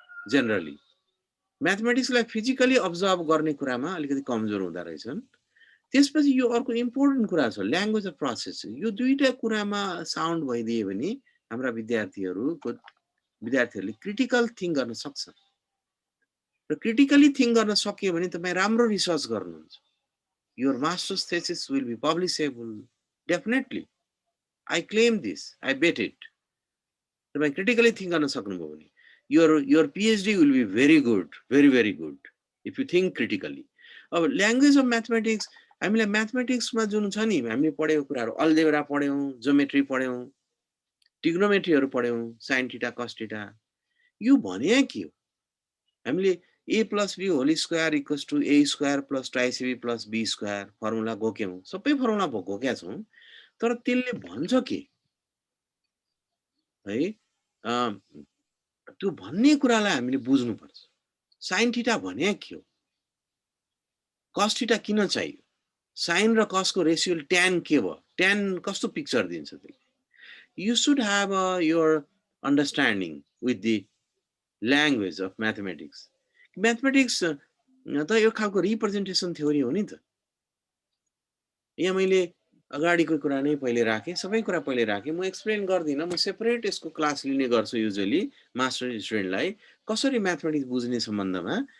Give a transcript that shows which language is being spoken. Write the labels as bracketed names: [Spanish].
[Nepali] Generally म्याथमेटिक्सलाई physically observe गर्ने कुरामा अलिकति कमजोर हुँदा रहेछन्। त्यसपछि यो अर्को इम्पोर्टेन्ट कुरा छ, ल्याङ्ग्वेज अफ प्रोसेस। यो दुईटा कुरामा साउन्ड भइदिए भने हाम्रा विद्यार्थीहरूले क्रिटिकल थिंक गर्न सक्छन्। र क्रिटिकली थिंक गर्न सकियो भने तपाईं राम्रो रिसर्च गर्नुहुन्छ। [English] Your masters thesis will be publishable definitely. I claim this, I bet it. [Nepali] तपाईं क्रिटिकली थिंक गर्न सक्नुभयो भने [English] your PhD will be very good, very good if you think critically. [Nepali] अब ल्याङ्ग्वेज अफ म्याथमेटिक्स, हामीले म्याथमेटिक्समा जुन छ नि हामीले पढेको कुराहरु, algebra पढ्यौं, geometry पढ्यौं, ट्रिग्नोमेट्रीहरु पढ्यौं, sin theta cos theta. यो भने के हो? हामीले a + b whole square equals to a square plus 2ac plus b square formula घोक्यौं, सबै फर्मुला घोक्या छौं। तर त्यसले भन्छ के है? त्यो भन्ने कुरालाई हामीले बुझ्नु पर्छ। sin थीटा भने के हो? cos थीटा किन चाहियो? sin र cos को रेशियो tan के भयो? [English] tan [Nepali] कस्तो पिक्चर दिन्छ त्यसले? [English] You should have your understanding with the [Nepali] language of mathematics. Mathematics त यो खालको रिप्रेजेन्टेसन थ्योरी हो नि त। यहाँ मैले अगाडिको कुरा नै पहिले राखेँ, सबै कुरा पहिले राखेँ। म एक्सप्लेन गर्दिनँ, म सेपरेट यसको क्लास लिने गर्छु युजुअली मास्टर स्टुडेन्टलाई कसरी म्याथमेटिक्स बुझ्ने सम्बन्धमा।